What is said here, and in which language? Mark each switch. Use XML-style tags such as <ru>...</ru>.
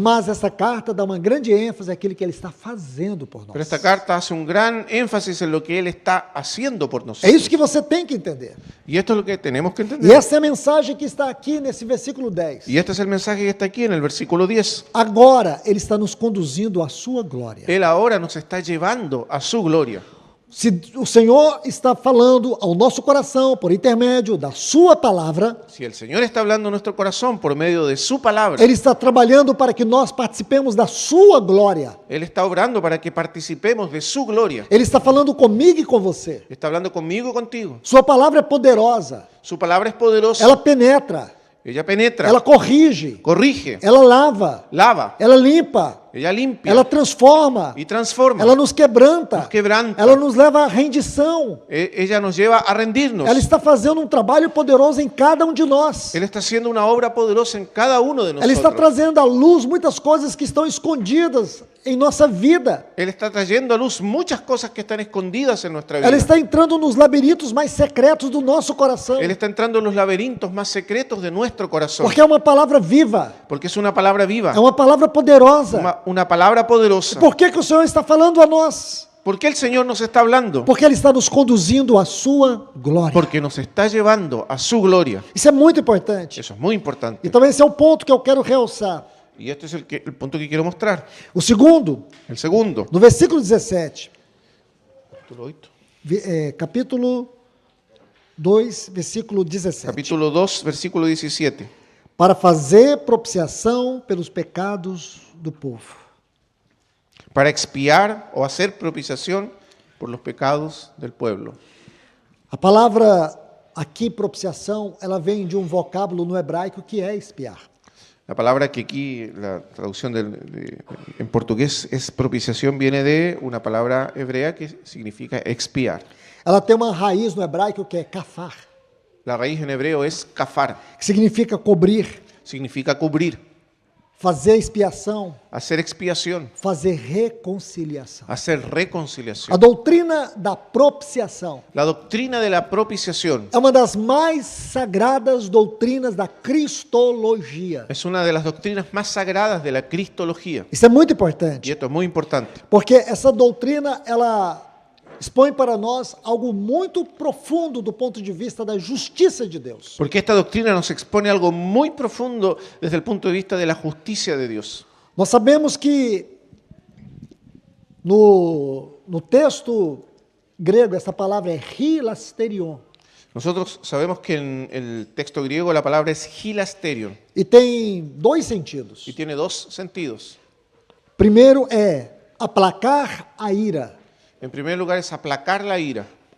<pt>Mas essa carta dá uma grande ênfase àquilo que Ele está fazendo por nós.</pt> <es>Pero esta carta hace un gran énfasis en lo que Él está haciendo por</es> <pt>É</pt> <es>nosotros.</es> <pt>isso que você tem que entender.</pt> <es>Y esto es lo que tenemos que</es> <pt>E</pt> <es>entender.</es> <pt>essa é a mensagem que está aqui nesse versículo 10.</pt> <es>Y este es el mensaje que está aquí en el versículo 10.</es> <pt>Agora Ele está nos conduzindo à sua glória.</pt> <es>Él ahora nos está llevando a su gloria.</es> <pt>Se o Senhor está falando ao nosso coração por intermédio da sua palavra,</pt> <es>Si el Señor está hablando en nuestro corazón por medio de su palabra,</es> <pt>Ele está trabalhando para que nós participemos da sua glória.</pt> <es>Él está obrando para que participemos de su gloria.</es> <pt>Ele está falando comigo e com você.</pt> <es>Está hablando conmigo y contigo.</es> <pt>Sua palavra é poderosa.</pt> <es>Su palabra es poderosa.</es> <pt>Ela penetra,</pt> <es>Ella penetra,</es> <pt>ela corrige,</pt> <es>corrige,</es> <pt>ela lava,</pt> <es>lava,</es> <pt>ela limpa,</pt> <es>ella limpia</es> <pt>ela transforma,</pt> <es>y transforma.</es> <pt>ela nos quebranta,</pt> <es>Nos quebranta.</es> <pt>ela nos leva à rendição.</pt> <es>Ella nos lleva a rendirnos.</es> <pt>Ela está fazendo um trabalho poderoso em cada um de nós.</pt> <es>Él está haciendo una obra poderosa en cada uno de</es> <pt>Ela está</pt> <es>nosotros.</es> <pt>trazendo à luz muitas coisas que estão escondidas em nossa vida.</pt> <es>Él está trayendo a luz muchas cosas que están escondidas en nuestra vida.</es> <pt>Ela está entrando nos labirintos mais secretos do nosso coração.</pt> <es>Él está entrando en los laberintos más secretos de nuestro corazón.</es> <pt>Porque é uma palavra viva,</pt> <es>Porque es una palabra viva,</es> <pt>é uma palavra poderosa.</pt> <es>una palabra poderosa.</es> <pt>Por que o Senhor está falando a nós?</pt> <es>¿Por qué el Señor nos está hablando?</es> <pt>Porque Ele está nos conduzindo à sua glória.</pt> <es>Porque nos está llevando a su gloria.</es> <pt>Isso é muito importante.</pt> <es>Eso es muy importante.</es> <pt>Então esse é o ponto que eu quero realçar.</pt> <es>Y este es el punto que quiero mostrar.</es> <pt>O segundo,</pt> <es>El segundo.</es> <pt>no versículo 17,</pt> <es>Capítulo 8.</es> <pt>capítulo 2, versículo 17.</pt> <es>Capítulo 2, versículo 17.</es> <pt>Para fazer propiciação pelos pecados do povo.</pt> <es>Para expiar o hacer propiciación por los pecados del pueblo.</es> <pt>A palavra aqui, propiciação, ela vem de um vocábulo no hebraico que é expiar.</pt> <es>La palabra que aquí, la traducción en portugués es propiciación, viene de una palabra hebrea que significa expiar.</es> <pt>Ela tem uma raiz no hebraico que é kafar,</pt> <es>La raíz en hebreo es kafar,</es> <pt>que significa cobrir,</pt> <es>significa cubrir,</es> <pt>fazer expiação,</pt> <es>hacer expiación,</es> <pt>fazer reconciliação.</pt> <es>hacer</es> <pt>A</pt> <es>reconciliación.</es> <pt>doutrina da propiciação</pt> <es>La doctrina de la propiciación</es> <pt>é uma das mais sagradas doutrinas da cristologia.</pt> <es>es una de las doctrinas más sagradas de la cristología.</es> <pt>Isso é muito importante,</pt> <es>esto es muy importante,</es> <pt>porque essa doutrina ela expõe para nós algo muito profundo do ponto de vista da justiça de Deus.</pt> <es>Porque esta doctrina nos expone algo muy profundo desde el punto de vista de la justicia de Dios.</es> <pt>Nós sabemos que no texto grego essa palavra é hilasterion</pt> <es>Nosotros sabemos que en el texto griego la palabra es hilasterion</es> <pt>e tem dois sentidos.</pt> <es>y tiene dos sentidos.</es> <pt>Primeiro é aplacar a ira.</pt> <es>En primer lugar es aplacar la ira</es>